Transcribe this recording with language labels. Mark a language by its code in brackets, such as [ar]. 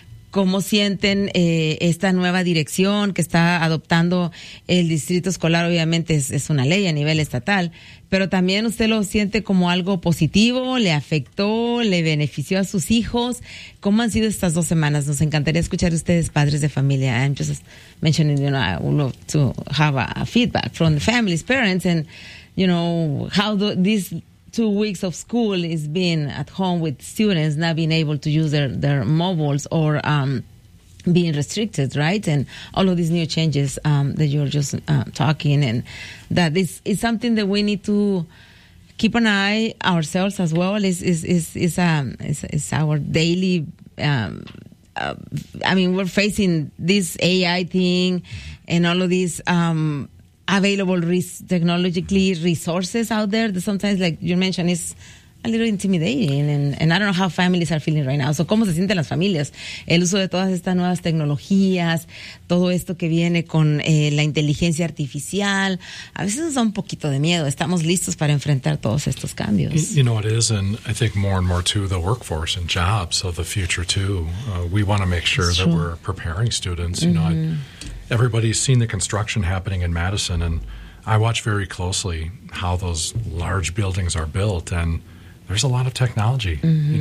[es] ¿Cómo sienten esta nueva dirección que está adoptando el distrito escolar? Obviamente es una ley a nivel estatal, pero también usted lo siente como algo positivo, ¿le afectó, le benefició a sus hijos? ¿Cómo han sido estas dos semanas? Nos encantaría escuchar a ustedes, padres de familia. [en] I'm just mentioning, you know, I would love to have a feedback from the families, parents, and, you know, how this 2 weeks of school is being at home with students not being able to use their mobiles or being restricted, right? And all of these new changes that you're just talking, and that is something that we need to keep an eye ourselves as well. It's our daily. We're facing this AI thing and all of these. Available technologically resources out there that sometimes, like you mentioned, is a little intimidating, and I don't know how families are feeling right now. [es] So, ¿cómo se sienten las familias? El uso de todas estas nuevas tecnologías, todo esto que viene con la inteligencia artificial, a veces nos da un poquito de miedo. ¿Estamos listos para enfrentar todos estos cambios? [en] You know, it is, and I think more and more too, the workforce and jobs of the future too. We want to make sure that we're preparing students, you mm-hmm. know. Everybody's seen the construction happening in Madison, and I watch very closely how those large buildings are built, and there's a lot of technology, mm-hmm.